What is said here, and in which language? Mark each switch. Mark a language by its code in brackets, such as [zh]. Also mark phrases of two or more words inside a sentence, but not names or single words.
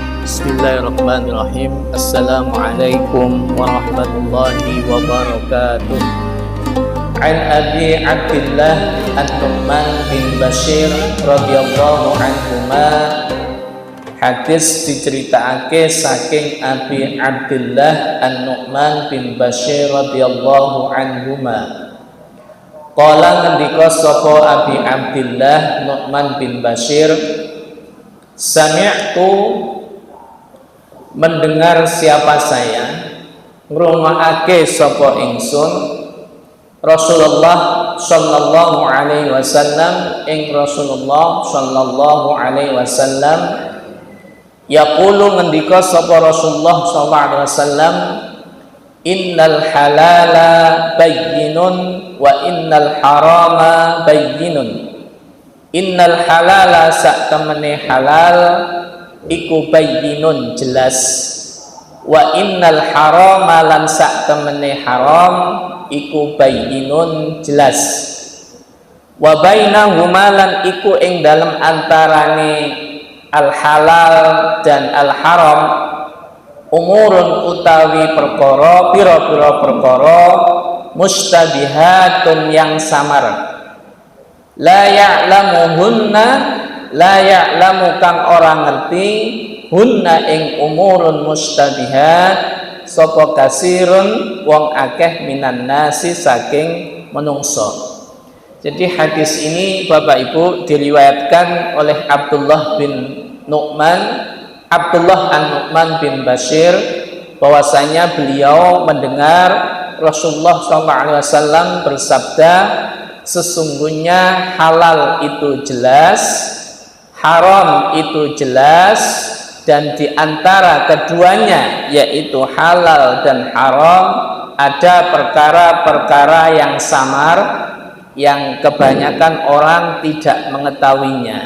[ar] بسم الله الرحمن الرحيم. السلام عليكم ورحمة الله وبركاته. عن أبي عبد الله النعمان بن بشير رضي الله عنهما. [jv] Hadis diceritakake saking Abi Abdillah An-Nu'man bin Bashir [ar] رضي الله عنهما. [jv] Qala ngendika sapa Abi Abdillah Nu'man bin Bashir, sami'tu, [id] mendengar siapa saya, [jv] ngrungokake sapa ingsun Rasulullah [ar] صلى الله عليه وسلم [jv] ing Rasulullah [ar] صلى الله عليه وسلم [jv] yaqulu ngendika sapa Rasulullah [ar] صلى الله عليه وسلم, إن الحلال بين وإن الحرام بين. إن الحلال [jv] sak temene halal iku bayyinun jelas, [ar] وإن الحرام [jv] lan sak temene haram iku bayyinun jelas, [ar] وبينهما [jv] lan iku ing dalem antarane [ar] الحلال [jv] dan [ar] الحرام [jv] umurun utawi perkara pira-pira perkara mustabihatun [id] yang samar, [ar] لا يعلمهن، لا يعلم [jv] kang orang ngerti hunna ing [ar] أمور مشتبهات [jv] sapa kasirun wong akeh [ar] من الناس [jv] saking menungso. [id] Jadi hadis ini Bapak Ibu diriwayatkan oleh Abdullah bin Nu'man, Abdullah An-Nu'man bin Bashir, bahwasanya beliau mendengar Rasulullah SAW bersabda, sesungguhnya halal itu jelas, haram itu jelas, dan di antara keduanya yaitu halal dan haram ada perkara-perkara yang samar yang kebanyakan orang tidak mengetahuinya.